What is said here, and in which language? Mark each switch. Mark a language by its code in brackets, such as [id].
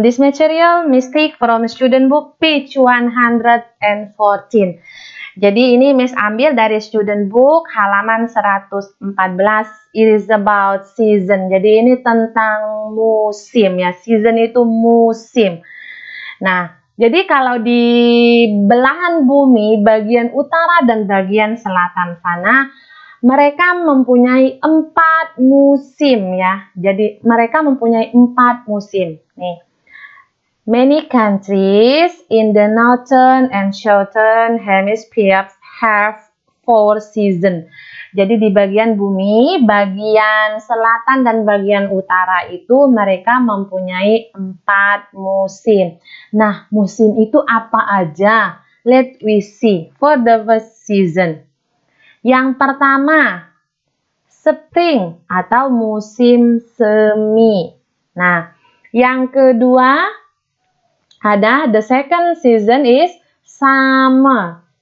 [en] This material mistake from student book page 114. [id] Jadi ini Miss ambil dari student book halaman 114. [en] It is about season. [id] Jadi ini tentang musim ya. Season itu musim. Nah, jadi kalau di belahan bumi bagian utara dan bagian selatan sana, mereka mempunyai 4 musim ya. Jadi mereka mempunyai 4 musim. Nih. [en] Many countries in the northern and southern hemispheres have 4 seasons. [id] Jadi di bagian bumi, bagian selatan dan bagian utara itu mereka mempunyai 4 musim. Nah, musim itu apa aja? [en] Let we see for the first season. [id] Yang pertama, spring atau musim semi. Nah, yang kedua ada [en] the second season is summer.